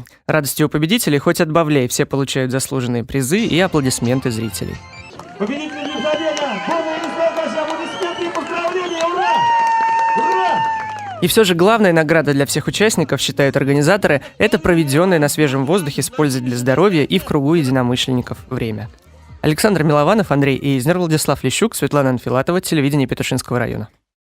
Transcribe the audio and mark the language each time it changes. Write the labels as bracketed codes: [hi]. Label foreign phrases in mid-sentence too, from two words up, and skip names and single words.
[ru] Радостью у победителей хоть отбавляй, все получают заслуженные призы и аплодисменты зрителей. Победители забега! Полная настоящая аплодисменты и поздравления! Ура! Ура! И все же главная награда для всех участников, считают организаторы, это проведенное на свежем воздухе с пользой для здоровья и в кругу единомышленников время. Александр Милованов, Андрей Эйзнер, Владислав Лещук, Светлана Анфилатова, телевидение Петушинского района.